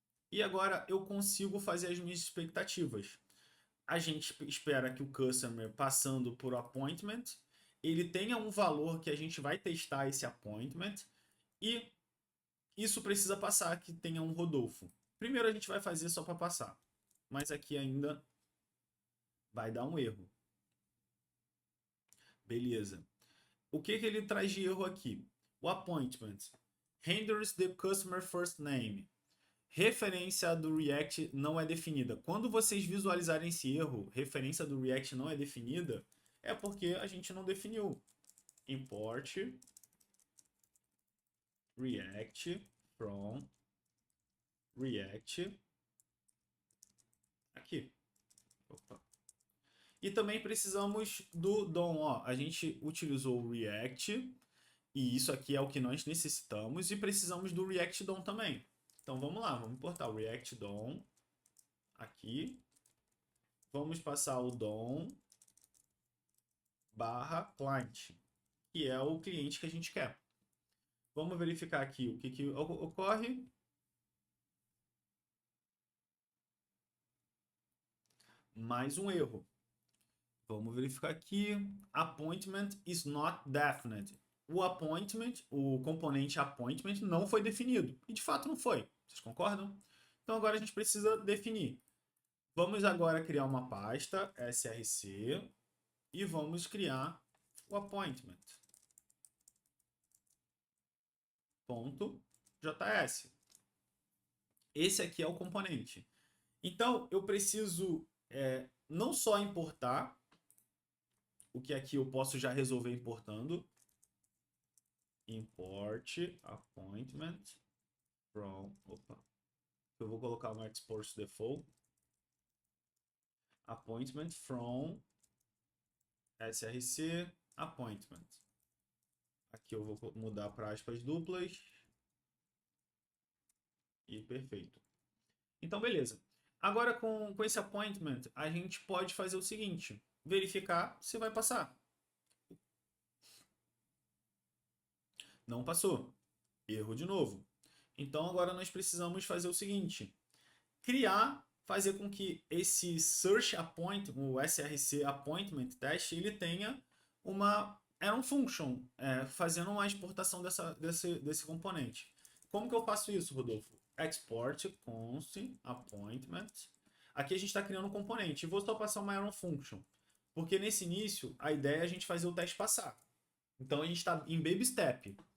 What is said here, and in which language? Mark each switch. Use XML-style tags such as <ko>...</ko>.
<pt>E agora eu consigo fazer as minhas expectativas. A gente espera que o customer, passando por appointment, ele tenha um valor que a gente vai testar esse appointment e isso precisa passar que tenha um Rodolfo. Primeiro a gente vai fazer só para passar, mas aqui ainda vai dar um erro. Beleza. O que ele traz de erro aqui?</pt> <en>O appointment renders the customer first name.</en> <pt>Referência do React não é definida. Quando vocês visualizarem esse erro, referência do React não é definida, é porque a gente não definiu.</pt> <en>Import React from React</en> <pt>aqui. Opa. E também precisamos do DOM. Ó, a gente utilizou o React E isso aqui é o que nós necessitamos e precisamos do React DOM também. Então vamos lá, vamos importar o React DOM aqui. Vamos passar o DOM barra client, que é o cliente que a gente quer. Vamos verificar aqui o que ocorre. Mais um erro. Vamos verificar aqui.</pt> <en>Appointment is not definite.</en> <pt>O appointment, o componente appointment não foi definido. E de fato não foi. Vocês concordam? Então agora a gente precisa definir. Vamos agora criar uma pasta src e vamos criar o appointment. .js. Esse aqui é o componente. Então eu preciso não só importar, o que aqui eu posso já resolver importando.</pt> <en>Import appointment from.</en> <pt>Opa. Eu vou colocar no export default.</pt> <en>Appointment from src appointment.</en> <pt>Aqui eu vou mudar para aspas duplas. E perfeito. Então, beleza. Agora, com esse appointment, a gente pode fazer o seguinte. Verificar se vai passar. Não passou. Erro de novo. Então, agora nós precisamos fazer o seguinte. Fazer com que esse search appointment, o src appointment test, ele tenha era um function, fazendo uma exportação desse componente. Como que eu faço isso, Rodolfo?</pt> <en>Export const appointment.</en> <pt>Aqui a gente está criando um componente. E vou só passar uma arrow function. Porque nesse início, a ideia é a gente fazer o teste passar. Então a gente está em baby step.</pt>